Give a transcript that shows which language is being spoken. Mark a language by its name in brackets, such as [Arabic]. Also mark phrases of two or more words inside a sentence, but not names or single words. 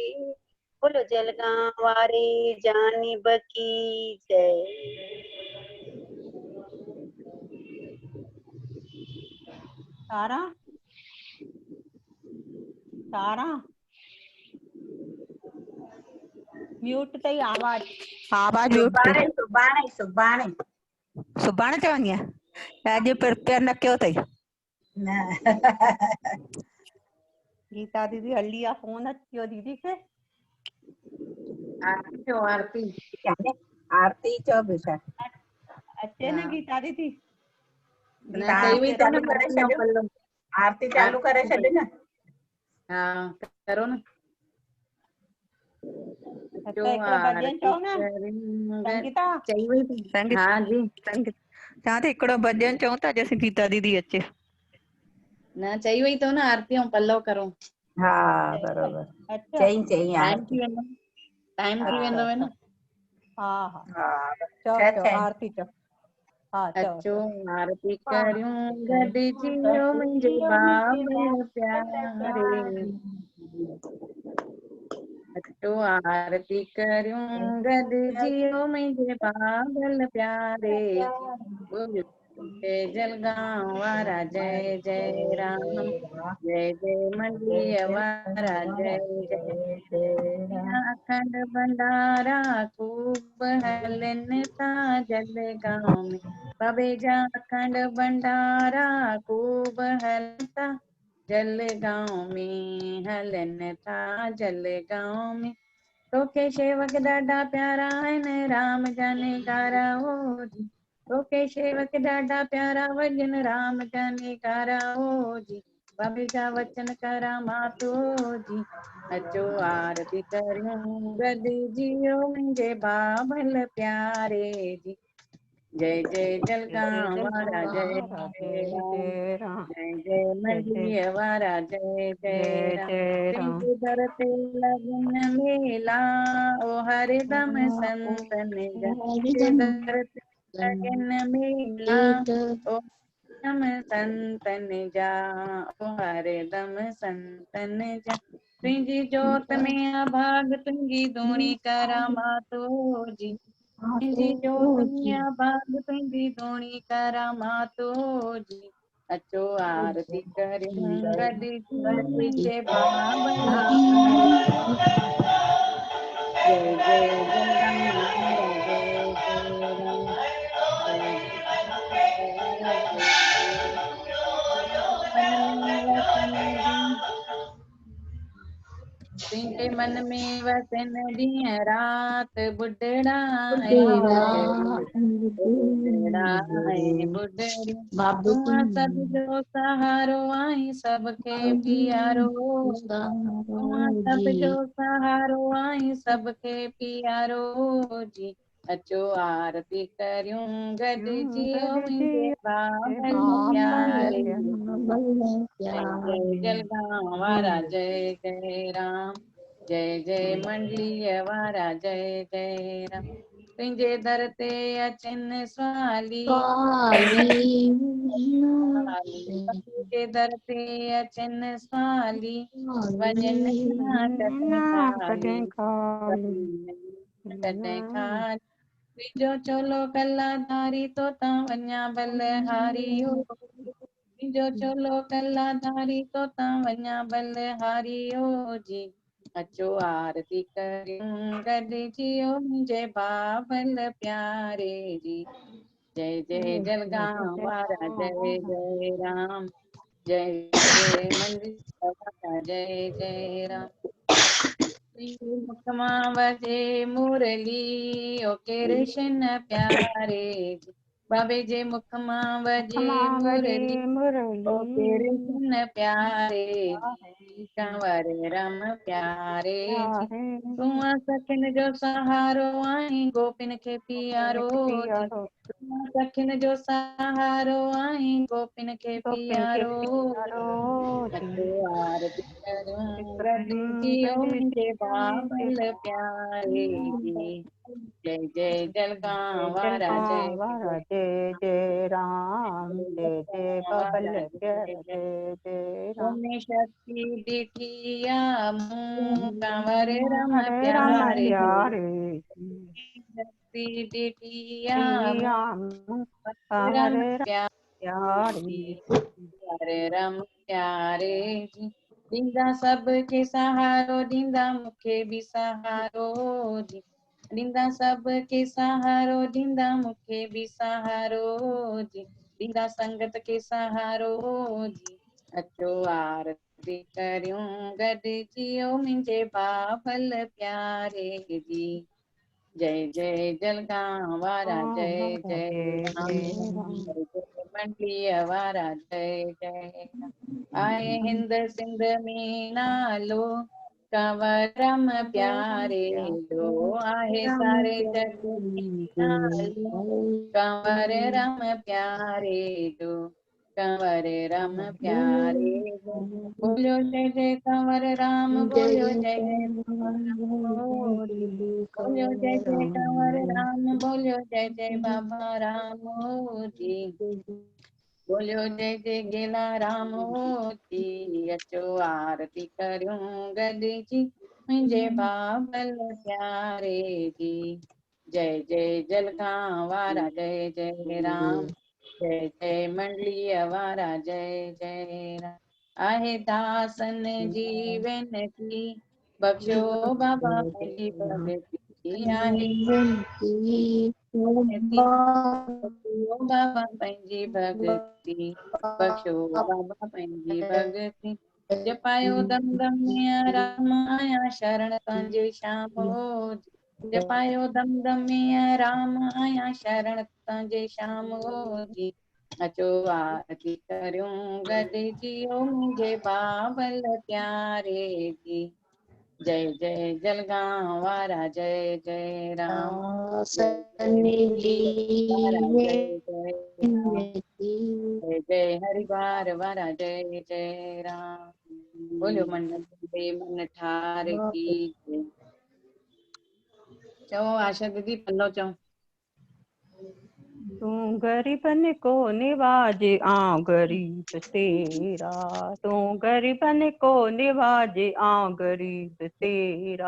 [Hindi] बोलो जलगांव वारे जानिब की जय। [Sindhi] तारा तारा म्यूट अथई आवाज म्यूट सुभाणे सुभाणे सुभाणे सुभाणे चवंदी आहे, अॼु प्रिपेयर न कयो अथई। न गीता दीदी हली आहे, फोन अची वियो दीदी खे। आरती चओ आरती आरती चओ बेटा। अचे न गीता दीदी। न कई हुई चालू करे छॾियो, आरती चालू करे छॾ न। हा करो न। हिकिड़ो भॼन चओ न संगीता। चई हुई संगीता हाँ जी चवां थी हिकिड़ो भॼन चऊं था जैसे गीता दीदी अचे। न चई हुई तो न आरती ऐं पल्लव करो। हा बरोबर चई चई टाइम थी वेंदो, टाइम थी वेंदो है न। हा हा हा चओ चओ आरती चओ। हा चओ अचो आरती करियूं गॾिजियो मुंहिंजे बाबल प्यारे। अचो आरती करियूं गॾिजियो मुंहिंजे बाबल प्यारे। जय जलगांव वारा जय जय राम, जय जय मंडलीअ वारा जय जय। अखंड भंडारा खूब हलन था जलगांव में, बाबे जा अखंड भंडारा खूब हलन था जलगांव में, हलन था जलगांव में। तोखे शेवक ॾाढा प्यारा आहिनि राम जानेकारा हो जी, तोखे शेवक ॾाढा प्यारा भॼन राम जानेकारा हो जी, बाबे जा वचन करा मातो जी। अचो आरती करियूं गॾिजियो मुंहिंजे बाबल प्यारे जी। जय जय जलगांव वारा जय जय राम, जय जय मंडी वारा जय जय राम। [Hindi] तेरे दर पे लगन मेला, [Sindhi] ओ हरदम संतन जा। [Hindi] तेरे दर पे लगन मेला, [Sindhi] ओ हरदम संतन जा, ओ हरदम संतन जा। तुंहिंजी जोत में अभाग तुंहिंजी धूणी करामातो जी, तुंहिंजी जोत में अभाग तुंहिंजी धूणी करामातो जी। अचो आरती करियूं गॾिजी मुंहिंजे बाबल प्यारे। जय जय जलगांव वारा जय जय राम, जय जय वारा जय जय मन में वसन दी, तुंहिंजे मन में वसन ॾींहं राति बुढड़ा ऐं बुढड़ी, बुढड़ा ऐं बुढड़ी। तूं सभ जो सहारो आहीं सबखे पियारो, तूं सभ जो सहारो आहीं सबखे पियारो जी। अचो आरती करियूं गॾिजी ओ मुंहिंजे बाबल प्यारे। जय जय जलगांव वारा जय जय राम, जय जय मंडलीअ वारा जय जय राम। तुंहिंजे दर ते अचनि स्वाली, तुंहिंजे दर ते अचनि स्वाली, वञनि न कॾहिं खाली, कॾहिं खाली। तुंहिंजो चोलो कलाधारी तोतां वञा बलहारी ओ, तुंहिंजो चोलो कलाधारी तोतां वञा बलहारी ओ जी। अचो आरती करियूं गॾिजी ओ मुंहिंजे बाबल प्यारे जी। जय जय जलगांव वारा जय जय राम, जय जय मंदिर वारा जय जय राम। मुख मां वजे मुरली ओ कृष्ण प्यारे जी, बाबे जे मुख मां वजे मुरली ओ कृष्ण प्यारे जी, कंवर रम प्यारे जी। तूं सखिन जो सहारो आहीं गोपिन खे पियारो जी, तूं सखिन जो सहारो आहीं गोपिन खे पियारो जी। अचो आरती करूं गॾिजी ओ मुंहिंजे बाबल प्यारे जी। जय जय जलगांव वारा जय जय जय राम, जय जय बबल वारा जय प्यारे जय। जय जय राम। [Hindi] तुमने शक्ति दिखिया मुँह कंवर रम हरे राम प्यारे, प्यारे शक्ति दिखिया राम, मुँह रम हरे राम प्यारे प्यारे जी, हरे रम प्यारे जी। [Sindhi] ॾींदा सबके सहारो ॾींदा मूंखे बि सहारो जी, ॾींदा सबके सहारो ॾींदा मूंखे बि सहारो जी, ॾींदा संगत के सहारो जी। अचो आरती करियूं गॾिजी ओ मुंहिंजे बाबल प्यारे जी। जय जय जलगांव वारा जय जय राम, जय जय मंडलीअ वारा जय जय राम। आहे हिंद सिंध में नालो कंवरम प्यारे जो, आहे सारे जग में नालो कंवर रम प्यारे जो, कंवर रम प्यारे जो। बोलो जय जय कंवर राम, बोलो जय जय राम जी, बोलो जय जय कंवर राम, बोलो जय जय बाबा राम जी, बोलो जय जय गेला राम जी। अचो आरती करियूं गॾिजी मुंहिंजे बाबल प्यारे जी। जय जय जलगांव वारा जय जय राम, जय जय मंडलीअ वारा जय जय राम। आहे दासन जी वेनती, बख्शो बाबा पंहिंजी भॻती, आहे बख्शो बाबा पंहिंजी भॻती, बख्शो बाबा पंहिंजी भॻती। जपायो दम दम में राम आया शरण तव्हांजे श्याम ओ जी, जपायो दम दम में राम आया शरण तव्हांजे श्याम ओ जी। अचो आरती करियूं गॾिजी ओ मुंहिंजे बाबल प्यारे जी। जय जय जलगांव वारा जय जय राम। सन्निधि जय जय राम। जय जय हरिद्वार वारा जय जय राम। [Hindi] बोलो मन दे मन ठार की जय। [Sindhi] चओ आशा दीदी पल्लो चओ। [Hindi] तू गरीबन को निवाजे [Sindhi] आऊं गरीब तेरा, [Hindi] तू गरीबन को निवाजे [Sindhi] आऊं गरीब तेरा।